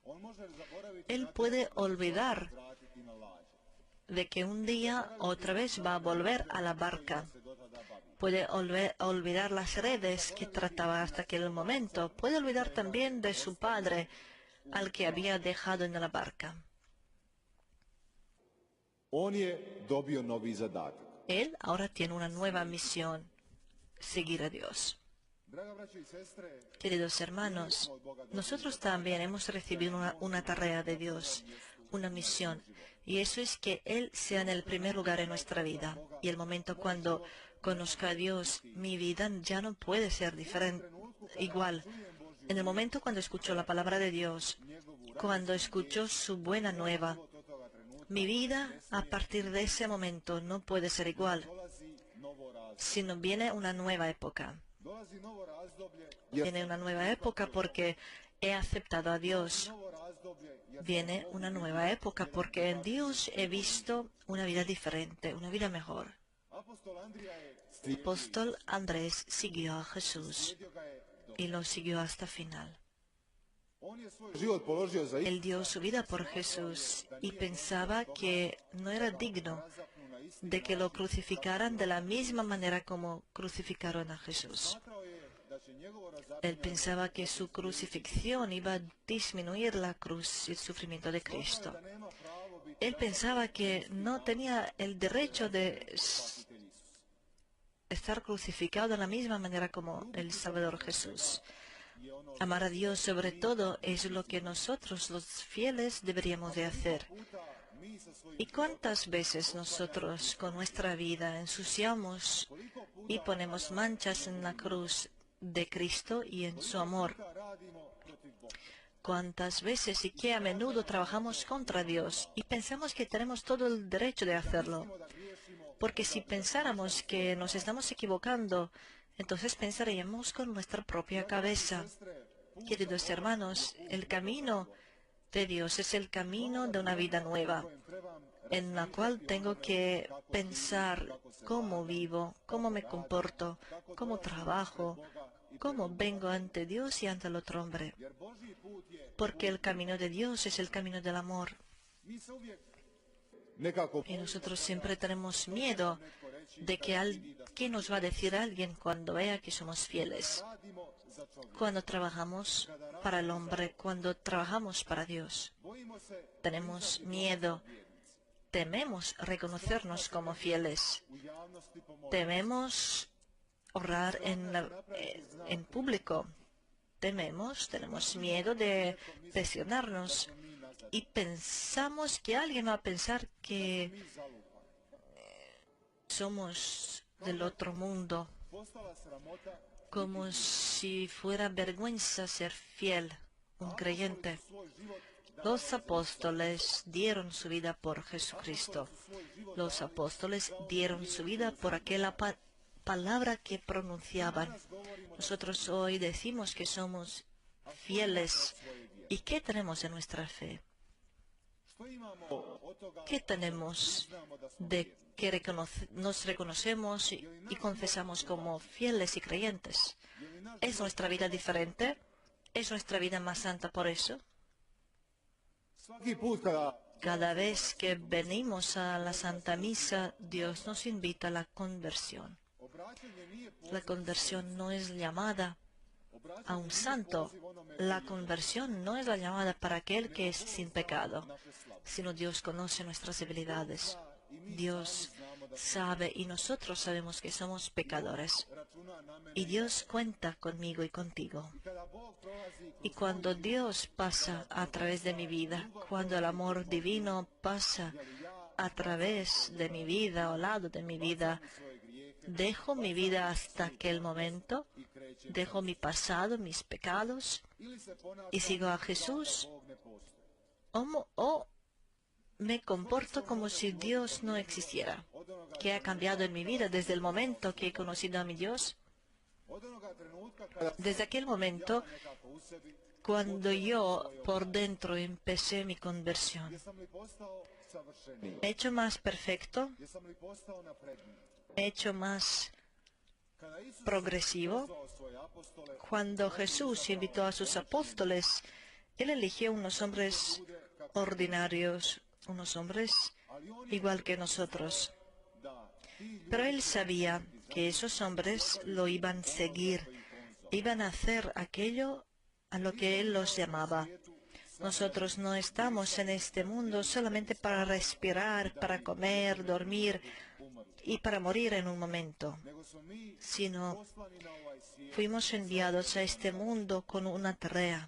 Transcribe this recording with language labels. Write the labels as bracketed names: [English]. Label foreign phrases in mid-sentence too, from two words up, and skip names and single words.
[Spanish] Él puede olvidar de que un día otra vez va a volver a la barca Puede olvidar las redes que trataba hasta aquel momento. Puede olvidar también de su padre, al que había dejado en la barca. [Croatian] On je dobio novi zadatak. [Spanish] Él ahora tiene una nueva misión: seguir a Dios. [Croatian] Draga braćo i sestre, [Spanish] Queridos hermanos, nosotros también hemos recibido una tarea de Dios, una misión, y eso es que Él sea en el primer lugar en nuestra vida. Y el momento cuando conozca a Dios, mi vida ya no puede ser diferente, igual. En el momento cuando escucho la palabra de Dios, cuando escucho su buena nueva, mi vida a partir de ese momento no puede ser igual, [Croatian] dolazi novo razdoblje. [Spanish] sino viene una nueva época. [Croatian] Dolazi novo razdoblje, [Spanish] Viene una nueva época porque he aceptado a Dios. [Croatian] novo razdoblje, jer [Spanish] Viene una nueva época porque en Dios he visto una vida diferente, una vida mejor. [Croatian] apostol Andrija je [Spanish] El apóstol Andrés siguió a Jesús [Croatian] slijedio ga je do. [Spanish] y lo siguió hasta final. [Croatian] On je svoj život položio za [Spanish] Él dio su vida por Jesús y pensaba que no era digno [Croatian] razapnu na isti [Spanish] de que lo crucificaran de la misma manera como crucificaron a Jesús. [Croatian] smatrao je da će njegovo [Spanish] Él [Croatian] razapinjanje [Spanish] pensaba que su crucifixión iba a disminuir la cruz y el sufrimiento de Cristo. [Croatian] da nema pravo biti [Spanish] Él pensaba que no tenía el derecho de [Croatian] spasitelj Isus. [Spanish] estar crucificado de la misma manera como el Salvador Jesús. [Croatian] Je ono [Spanish] Amar a Dios sobre todo es lo que nosotros los fieles deberíamos de hacer. [Croatian] puta mi sa svojim [Spanish] ¿Y cuántas veces nosotros con nuestra vida ensuciamos y ponemos manchas en la cruz de Cristo y en su amor? [Croatian] puta radimo protiv Boga. [Spanish] ¿Cuántas veces y qué a menudo trabajamos contra Dios y pensamos que tenemos todo el derecho de hacerlo? [Croatian] Da griješimo, [Spanish] Porque si pensáramos que nos estamos equivocando, entonces pensaríamos con nuestra propia cabeza. Queridos hermanos, el camino de Dios es el camino de una vida nueva, [Croatian] kojem trebam [Spanish] en la cual tengo que pensar cómo vivo, cómo me comporto, cómo trabajo, cómo vengo ante Dios y ante el otro hombre. [Croatian] jer Božji put je, [Spanish] Porque el camino de Dios es el camino del amor. [Croatian] mi se uvijek nekako [Spanish] Y nosotros siempre tenemos miedo de que qué nos va a decir alguien cuando vea que somos fieles. [Croatian] radimo za čovjeka. [Spanish] Cuando trabajamos para el hombre, cuando trabajamos para Dios, [Croatian] Bojimo se [Spanish] tenemos miedo, tememos reconocernos como fieles, [Croatian] u javnosti pomoći. [Spanish] tememos orar en público, tenemos miedo de presionarnos y pensamos que alguien va a pensar que [Croatian] Mi zalupani. [Spanish] somos del otro mundo, [Croatian] Postala sramota [Spanish] como si fuera vergüenza ser fiel, un creyente. [Croatian] svoj život [Spanish] Los apóstoles dieron su vida por Jesucristo. Los apóstoles dieron su vida por aquella palabra que pronunciaban. Nosotros hoy decimos que somos fieles. ¿Y qué tenemos en nuestra fe? [Croatian] što imamo od toga [Spanish] ¿Qué tenemos de que nos reconocemos y confesamos como fieles y creyentes? ¿Es nuestra vida diferente? ¿Es nuestra vida más santa por eso? [Croatian] svaki put kada [Spanish] Cada vez que venimos a la Santa Misa, Dios nos invita a la conversión. [Croatian] obraćanje nije [Spanish] La conversión no es llamada a un santo. La conversión no es la llamada para aquel que es sin pecado, sino Dios conoce nuestras debilidades. Dios sabe y nosotros sabemos que somos pecadores. [Croatian] računa na mene. [Spanish] Y Dios cuenta conmigo y contigo. [Croatian] Kada Bog prolazi [Spanish] Y cuando Dios pasa a través de mi vida, cuando el amor divino pasa a través de mi vida o al lado de mi vida, [Croatian] svoje grijehe [Spanish] dejo mi vida hasta aquel momento, [Croatian] i kreće [Spanish] dejo mi pasado, mis pecados [Croatian] ili se ponaša [Spanish] y sigo a Jesús, [Croatian] Bog ne postoji. [Spanish] o me comporto como si Dios no existiera. ¿Qué ha cambiado en mi vida desde el momento que he conocido a mi Dios? [Croatian] Od onoga trenutka kada [Spanish] Desde aquel momento, [Croatian] nekako u sebi, [Spanish] cuando yo por dentro empecé mi conversión, [Croatian] jesam li postao savršeniji, [Spanish] ¿he hecho más perfecto? [Croatian] jesam li postao napredniji. [Spanish] ¿He hecho más [Croatian] Kada Isus [Spanish] progresivo? [Croatian] zvao svoje apostole, [Spanish] Cuando Jesús invitó a sus apóstoles, Él eligió unos hombres ordinarios, unos hombres [Croatian] ali on je [Spanish] igual que nosotros. [Croatian] da ti ljudi [Spanish] Pero Él sabía que esos hombres lo iban a seguir, iban a hacer aquello a lo que Él los llamaba. Nosotros no estamos en este mundo solamente para respirar, para comer, dormir y para morir en un momento, sino fuimos enviados a este mundo con una tarea.